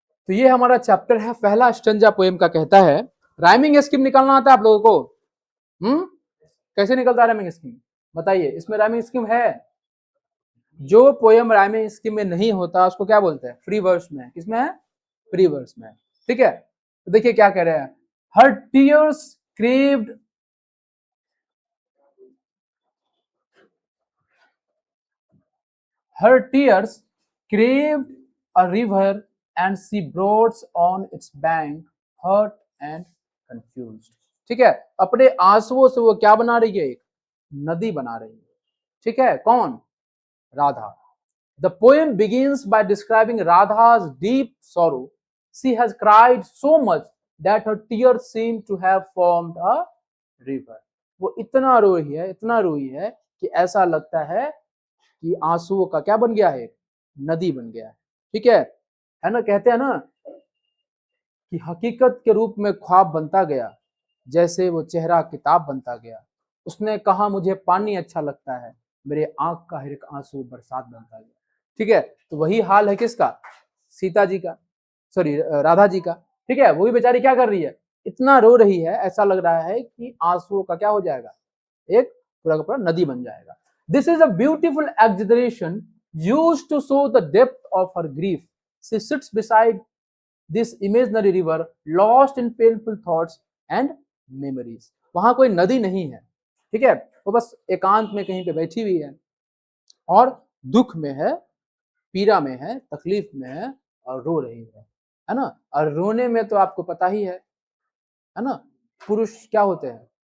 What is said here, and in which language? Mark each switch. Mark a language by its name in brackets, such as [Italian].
[Hindi] तो ये हमारा चैप्टर है पहला स्टंजा पोएम का। कहता है राइमिंग स्कीम निकालना आता है आप लोगों को? कैसे निकलता है राइमिंग स्कीम बताइए? इसमें राइमिंग स्कीम है? जो पोएम राइमिंग स्कीम में नहीं होता उसको क्या बोलते हैं? फ्री वर्स में। किसमें है? फ्री वर्स में। ठीक है, तो देखिए क्या कह रहे हैं। [English] Her tears craved her tears craved a river and she brought on its bank hurt and confused। [Hindi] ठीक है, अपने आंसुओं से वो क्या बना रही है? एक नदी बना रही है। ठीक है, कौन? Radha. [English] The poem begins by describing Radha's deep sorrow. She has cried so much that her tears seem to have formed a river। [Hindi] वो इतना रोई है कि ऐसा लगता है कि आंसुओं का क्या बन गया है? नदी बन गया है। ठीक है ना? कहते हैं ना कि हकीकत के रूप में ख्वाब बनता गया, जैसे वो चेहरा किताब बनता गया। उसने कहा मुझे पानी अच्छा लगता है, मेरे आंख का हर एक आंसू बरसात बनता गया। ठीक है, तो वही हाल है किसका? सीता जी का, सॉरी राधा जी का। ठीक है, वो भी बेचारी क्या कर रही है? इतना रो रही है, ऐसा लग रहा है कि आंसुओं का क्या हो जाएगा? एक पूरा का पूरा नदी बन जाएगा। [English] This is a beautiful exaggeration used to show the depth of her grief. She sits beside this imaginary river, lost in painful thoughts and memories। [Hindi] वहां कोई नदी नहीं है, ठीक है, वो बस एकांत में कहीं पे बैठी हुई है और दुख में है, पीड़ा में है, तकलीफ में है और रो रही है ना? और रोने में तो आपको पता ही है ना? पुरुष क्या होते हैं?